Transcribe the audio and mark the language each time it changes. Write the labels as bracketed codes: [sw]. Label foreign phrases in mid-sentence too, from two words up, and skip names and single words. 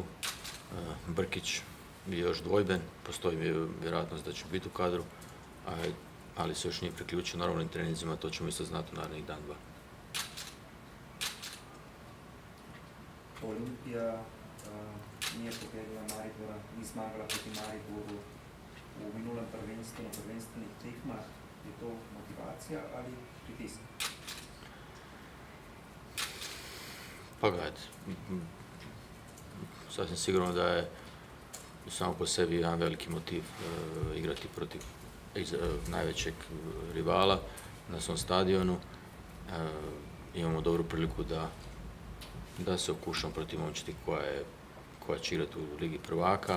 [hr] Brkić je još dvojben. Postoji vjerojatnost da će biti u kadru, ali se još nije priključio normalnim treninzima. To ćemo isto znati u narednih dan, dva. Olimpija nije pobedila Maribora, [sl] ni zmagala proti Mariboru v minulem prvenstvu, na prvenstvenih tekmah. Je to motivacija ali pritisk? [hr] Pa gledajte, sasvim sigurno da je samo po sebi jedan veliki motiv igrati protiv najvećeg rivala na svom stadionu. Imamo dobru priliku da se okušamo protiv momčadi koja će igrati u Ligi prvaka.